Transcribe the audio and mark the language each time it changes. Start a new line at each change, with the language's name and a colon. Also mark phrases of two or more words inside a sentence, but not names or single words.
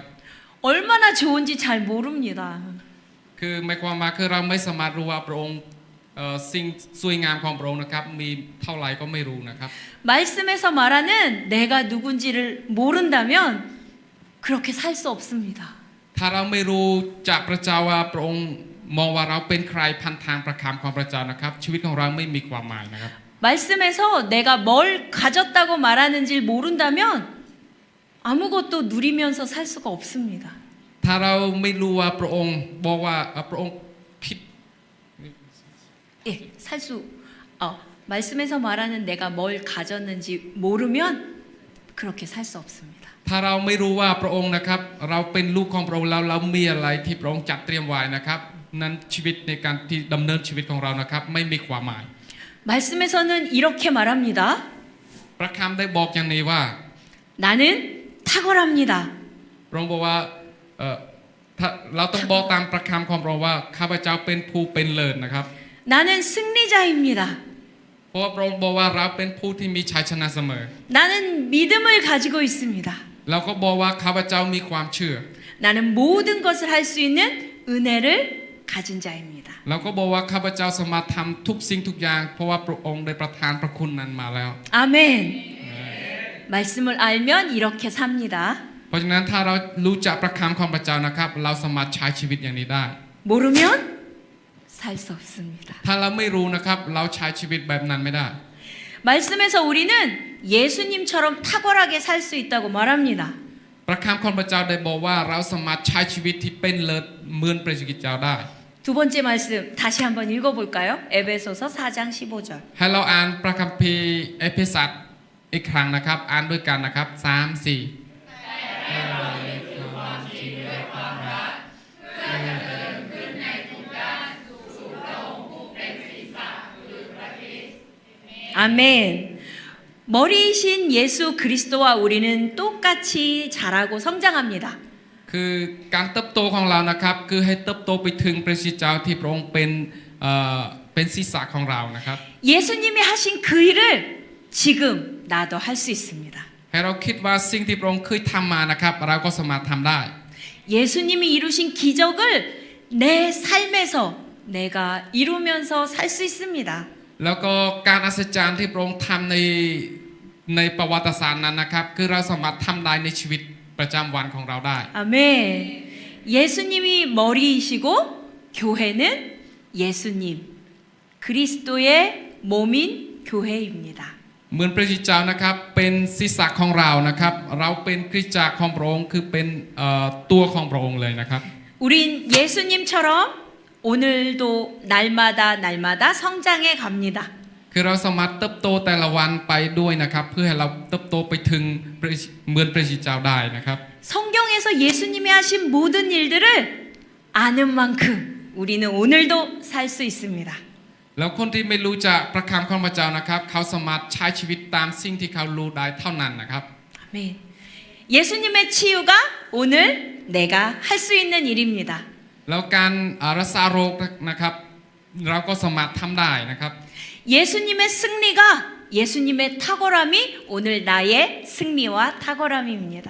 Korean: 얼마나 좋은지 잘 모릅니다.
Thai: คือหมายความว่าคือเราไม่สามารถรู้ว่าพระองค์สิ่งสวยงามของพระองค์นะครับมีเท่าไหร่ก็ไม่รู้นะครับ
Korean: 말씀에서 말하는 내가 누군지를 모른다면 그렇게 살 수 없습니다.
Thai: ถ้าเราไม่รู้จากพระเจ้าว่าพระองค์มองว่าเราเป็นใครพันทางประคำของพระเจ้านะครับชีวิตของเราไม่มีความหมายนะครับ
Korean: 말씀에서 내가 뭘 가졌다고 말하는지 모른다면 아무것도 누리면서 살 수가 없습니다.
Thai: ถ้าเราไม่รู้ว่าพระองค์บอกว่าพระองค์คิด
Korean: 예, 말씀에서 말하는 내가 뭘 가졌는지 모르면 그렇게 살 수 없습니다.
Thai: ถ้าเราไม่รู้ว่าพระองค์นะครับเราเป็นลูกของพระองค์แล้วเรามีอะไรที่พระองค์จัดเตรียมไว้นะครับนั้นชีวิตในการที่ดำเนินชีวิตของเรานะครับไม่มีความหมาย
Korean: 말씀에서는 이렇게 말합니다.
Thai: พระคำได้บอกอย่างนี้ว่า
Korean: 나는 탁월합니다.
Thai: พระองค์บอกว่าถ้าเราต้องบอกตามพระคำของพระองค์ว่าข้าพเจ้าเป็นผู้เป็นเลิศนะครับ
Korean: 나는 승리자입니다.
Thai: เพราะว่าพระองค์บอกว่าเราเป็นผู้ที่มีชัยชนะเสมอ
Korean: 나는 믿음을 가지고 있습니다.
Thai: เราก็บอกว่าข้าพเจ้ามีความเชื่อ
Korean: 나는 모든 것을 할 수 있는 은혜를 가진 자입니다.
Thai: เราก็บอกว่าข้าพเจ้าสามารถทำทุกสิ่งทุกอย่างเพราะว่าพระองค์ได้ประทานพระคุณนั้นมาแล้ว
Korean: 아멘. 말씀을 알면 이렇게 삽니다.
Thai: เพราะฉะนั้นถ้าเรารู้จักพระคำของพระเจ้านะครับเราสามารถใช้ชีวิตอย่างนี้ได้
Korean: 모르면 살 수 없습니다.
Thai: ถ้าเราไม่รู้นะครับเราใช้ชีวิตแบบนั้นไม่ได้
Korean: 말씀에서 우리는 예수님처럼 탁월하게 살 수 있다고 말합니다.
Thai: พระคำของพระเจ้าได้บอกว่าเราสามารถใช้ชีวิตที่เป็นเลิศเหมือนพระเจ้าได้
Korean: 두 번째 말씀 다시 한번 읽어볼까요? 에베소서 4장 15절.
Thai: ให้เราอ่านพระคัมภีร์เอเฟซัสอีกครั้งนะครับอ่านด้วยกันนะครับ3-4
Korean: 아멘. 머리이신 예수 그리스도와 우리는 똑같이 자라고 성장합니다.
Thai: คือการเติบโตของเรานะครับคือให้เติบโตไปถึงพระเจ้าที่พระองค์เป็นศีรษะของเรานะครับ
Korean: 예수님이 하신 그 일을 지금 나도 할 수 있습니다.
Thai: ให้เราคิดว่าสิ่งที่พระองค์เคยทำมานะครับเราก็สามารถทำได้
Korean: 예수님이 이루신 기적을 내 삶에서 내가 이루면서 살 수 있습니다.
Thai: แล้วก็การอัศจรรย์ที่พระองค์ทำในประวัติศาสตร์นั้นนะครับคือเราสามารถทำได้ในชีวิตประจำวันของเราได้
Korean: 아멘. 예수님이 머리이시고 교회는 예수님 그리스도의 몸인 교회입니다.
Thai: เหมือนพระเจ้านะครับเป็นศีรษะของเรานะครับเราเป็นคริสตจักรของพระองค์คือเป็นตัวของพระองค์เลยนะครับ
Korean: 우린 예수님처럼 오늘도 날마다 성장해 갑니다.
Thai: คือเราสามารถเติบโตแต่ละวันไปด้วยนะครับเพื่อให้เราเติบโตไปถึงเหมือนพระเจ้าได้นะครับ
Korean: 성경에서 예수님이 하신 모든 일들을 아는 만큼 우리는 오늘도 살 수 있습니다.
Thai: แล้วคนที่ไม่รู้จักพระคำของพระเจ้านะครับเขาสามารถใช้ชีวิตตามสิ่งที่เขารู้ได้เท่านั้นนะครับ
Korean: 아멘. 예수님의 치유가 오늘 내가 할 수 있는 일입니다.
Thai: แล้วการรักษาโรคนะครับเราก็สามารถทำได้นะครับ
Korean: 예수님의 승리가 예수님의 탁월함이 오늘 나의 승리와 탁월함입니다.